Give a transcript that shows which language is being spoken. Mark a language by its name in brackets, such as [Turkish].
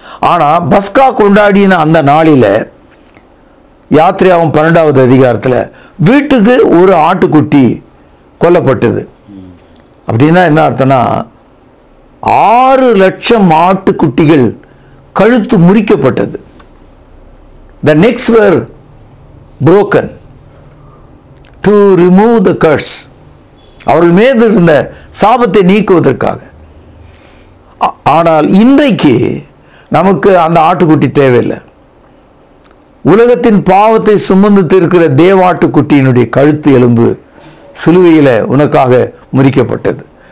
[Tamil] ஆனால் பஸ்கா கொண்டாடின அந்த நாளில், யாத்திரையாகும் 12வது அதிகாரத்தில், வீட்டுக்கு ஒரு ஆட்டுக்குட்டி கொல்லப்பட்டது. அப்படின்னா என்ன அர்த்தம்னா, 6 லட்சம் ஆட்டுக்குட்டிகள் கழுத்து முறிக்கப்பட்டது. [English] The necks were broken to remove the curse. [Tamil] அவர்கள் மீது இருந்த சாபத்தை நீக்குவதற்காக. ஆனால் இன்றைக்கு நமக்கு அந்த ஆட்டுக்குட்டி தேவையில்லை. உலகத்தின் பாவத்தை சுமந்து தீர்க்கிற தேவாட்டுக்குட்டியினுடைய கழுத்து எலும்பு சிலுவையில் உனக்காக முறிக்கப்பட்டது.